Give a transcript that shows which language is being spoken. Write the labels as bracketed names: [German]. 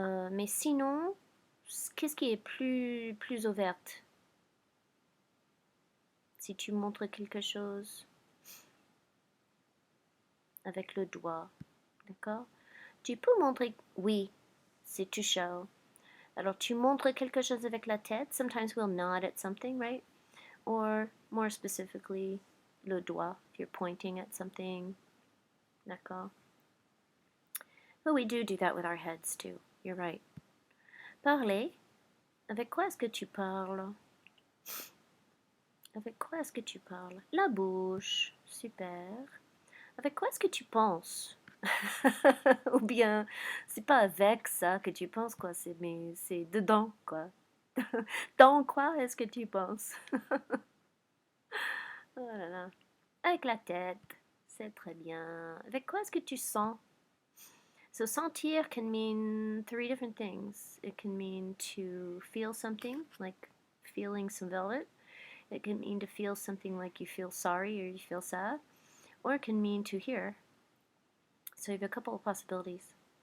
[French] Mais sinon, qu'est-ce qui est plus ouverte? Si tu montres quelque chose avec le doigt, d'accord? Tu peux montrer, oui, c'est to show. Alors tu montres quelque chose avec la tête. [English] Sometimes we'll nod at something, right? Or more specifically, [French] le doigt, [English] if you're pointing at something, [French] d'accord? [English] But we do that with our heads too. You're right. Parler. [French] Avec quoi est-ce que tu parles? Avec quoi est-ce que tu parles? La bouche. Super. Avec quoi est-ce que tu penses? Ou bien, c'est pas avec ça que tu penses, quoi, mais c'est dedans, quoi. Dans quoi est-ce que tu penses? Oh là là. Avec la tête, c'est très bien. Avec quoi est-ce que tu sens? [English] So sentir can mean three different things. It can mean to feel something, like feeling some velvet. It can mean to feel something like you feel sorry or you feel sad. Or it can mean to hear. So you have a couple of possibilities.